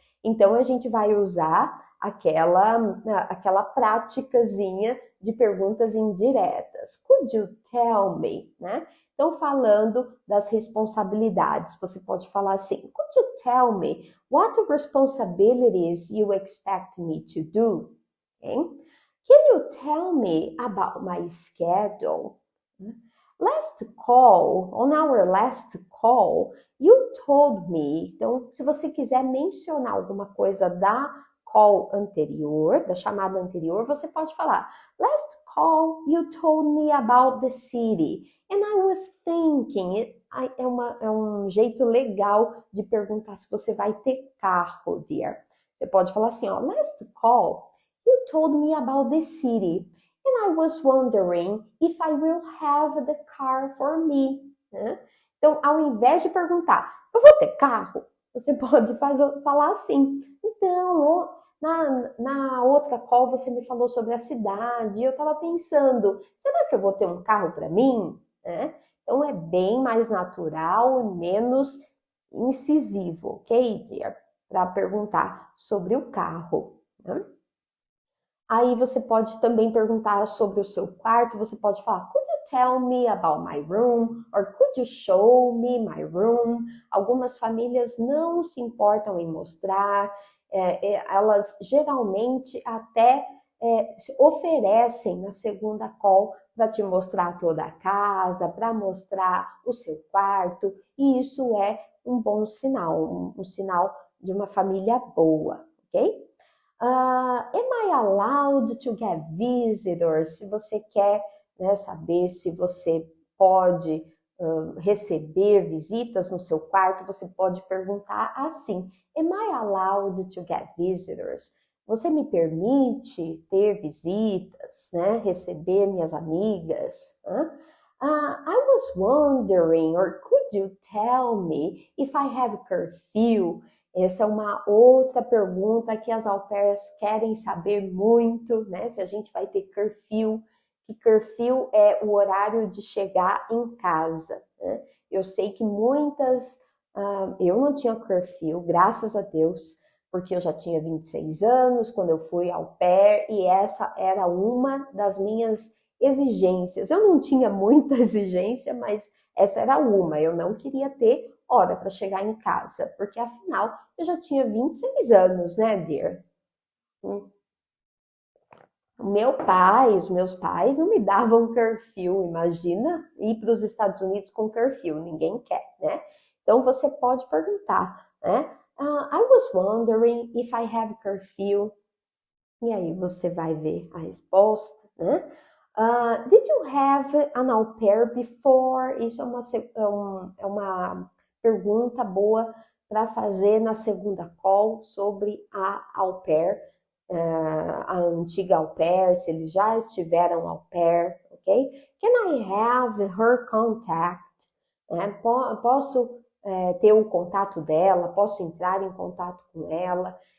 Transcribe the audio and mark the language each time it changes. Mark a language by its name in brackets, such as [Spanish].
[Portuguese] Então a gente vai usar aquela práticazinha de perguntas indiretas. [English] Could you tell me, né? [Portuguese] Então, falando das responsabilidades, você pode falar assim: [English] Could you tell me what responsibilities you expect me to do? Okay? Can you tell me about my schedule? On our last call, you told me. [Portuguese] Então, se você quiser mencionar alguma coisa da call anterior, da chamada anterior, você pode falar: [English] Last call, you told me about the city. And I was thinking, [Portuguese] é um jeito legal de perguntar se você vai ter carro, dear. Você pode falar assim, ó, [English] last call, you told me about the city. And I was wondering if I will have the car for me. [Portuguese] Né? Então, ao invés de perguntar, eu vou ter carro? Você pode falar assim, então, na outra call você me falou sobre a cidade e eu estava pensando, será que eu vou ter um carro para mim? Né? Então é bem mais natural e menos incisivo, ok, dear? Para perguntar sobre o carro. Né? Aí você pode também perguntar sobre o seu quarto, você pode falar, [English] could you tell me about my room? Or could you show me my room? [Portuguese] Algumas famílias não se importam em mostrar, elas geralmente até se oferecem na segunda call para te mostrar toda a casa, para mostrar o seu quarto, e isso é um bom sinal, um sinal de uma família boa, ok? [English] Am I allowed to get visitors? [Portuguese] Se você quer, né, saber se você pode receber visitas no seu quarto, você pode perguntar assim: [English] Am I allowed to get visitors? [Portuguese] Você me permite ter visitas, né? Receber minhas amigas? [English] I was wondering, or could you tell me if I have curfew? [Portuguese] Essa é uma outra pergunta que as au pairs querem saber muito, né? Se a gente vai ter curfew, que curfew é o horário de chegar em casa, né? Eu sei que eu não tinha curfew, graças a Deus, porque eu já tinha 26 anos quando eu fui au pair e essa era uma das minhas exigências. Eu não tinha muita exigência, mas essa era uma. Eu não queria ter hora para chegar em casa, porque afinal eu já tinha 26 anos, né, dear? Os meus pais não me davam curfew, imagina ir para os Estados Unidos com curfew, ninguém quer, né? Então você pode perguntar, né? [English] I was wondering if I have curfew. [Portuguese] E aí você vai ver a resposta, né? [English] Did you have an au pair before? [Portuguese] Isso é uma pergunta boa para fazer na segunda call sobre a au pair, a antiga au pair, se eles já estiveram au pair, ok? [English] Can I have her contact? [Portuguese] Posso ter o contato dela, posso entrar em contato com ela.